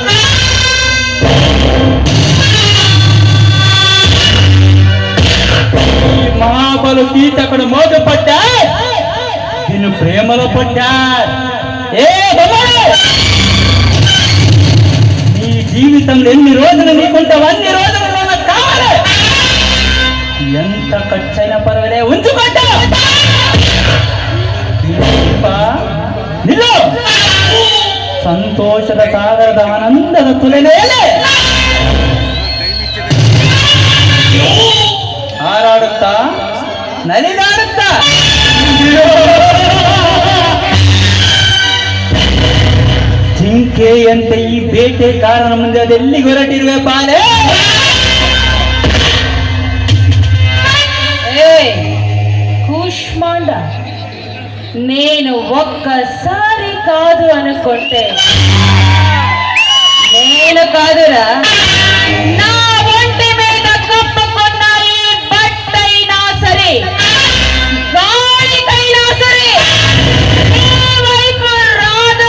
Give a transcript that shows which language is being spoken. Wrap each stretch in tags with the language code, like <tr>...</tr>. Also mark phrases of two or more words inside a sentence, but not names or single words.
<te>ఈ మహాబలు కీచకుడు మోజు పడ్డా, దీన్ని ప్రేమలో పడ్డా. ఏ నీ జీవితంలో ఎన్ని రోజులు నీకుంటావు అన్ని రోజులు నాకు కావాలి. ఎంత ఖర్చైనా పర్వాలే ఉంచుకుంటా.</te> <kn>ನಿಲ್ಲು ಸಂತೋಷದ ಸಾಗರದ ಆನಂದದ ತುಲೆನೆಯಲ್ಲೇ ಹಾರಾಡುತ್ತಾ ನಲಿದಾಡುತ್ತಾ ಜಿಂಕೆಯಂತೆ ಈ ಬೇಟೆ ಕಾರಣ ಮುಂದೆ ಅದೆಲ್ಲಿಗೆ ಹೊರಟಿರುವೆ ಬಾಲೆ? ಕೂಷ್ಮಾಂಡ,</kn> <te>నేను ఒక్కసారి కాదు అనుకుంటే నేను కాదురా, నా ఒంటి మీద కప్పుకున్న ఈ బట్టైనా సరే, గాలికైనా సరే నీ వైపు రాదు.</te>